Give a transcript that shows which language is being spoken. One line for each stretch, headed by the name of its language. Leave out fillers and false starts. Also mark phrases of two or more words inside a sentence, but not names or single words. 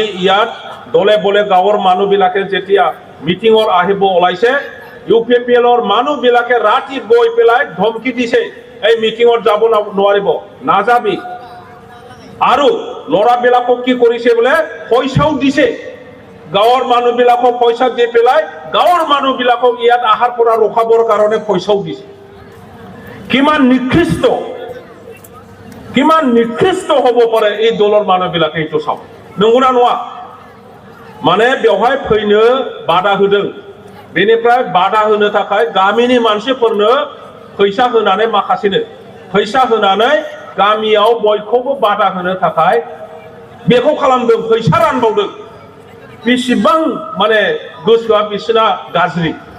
Assamese: ইয়াত দলে বলে গাঁৱৰ মানুহবিলাকে যেতিয়া মিটিঙৰ আহিব ওলাইছে ইউপিপিএলৰ মানুহবিলাকে ৰাতি গৈ পেলাই ধমকি দিছে এই মিটিঙত যাব নোৱাৰিব নাযাবি আৰু লৰাবিলাকক কি কৰিছে বোলে পইচাও দিছে গাঁৱৰ মানুহবিলাকক পইচা দি পেলাই গাঁৱৰ মানুহবিলাকক ইয়াত আহাৰ পৰা ৰখাবৰ কাৰণে পইচাও দিছে কিমান নিকৃষ্ট হব পারে এই দলৰ মানুহবিলাকে এইটো চাওক
Bodo: নंगौना नङा माने बेवहाय फैनो बादा होदों बेनिफ्राय बादा होनो थाखाय गामिनि मानसिफोरनो फैसा होनानै माखासेनो फैसा होनानै गामियाव बयखौबो बादा होनो थाखाय बेखौ खालामदों फैसा रानबावदों बेसेबां माने गोसोआ बिसोरना गाज्रि